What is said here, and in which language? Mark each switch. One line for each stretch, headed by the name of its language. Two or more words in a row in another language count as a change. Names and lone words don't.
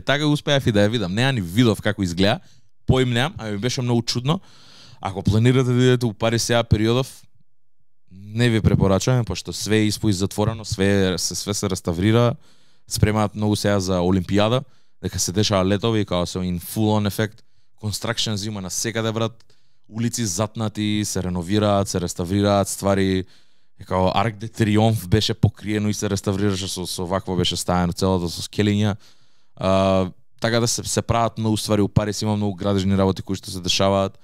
Macedonian: Така успеав и да ја видам. Не ја ни видов како изгледа. Поим немам, а ми беше многу чудно. Ако планирате да идете у Париз сега периодов, не ви препорачуваме, пошто све е испои затворено, све се реставрира, спремаат многу сега за Олимпијада, дека се дешава летови, као се
English: in full on
Macedonian: ефект, construction има на секаде брат, улици затнати, се реновираат, се реставрираат ствари, као Арк де Триумф беше покриено и се реставрираше со вакво беше стаено целото со скелиња. Така да се прават многу ствари у Париз, има многу градежни работи кои што се дешаваат.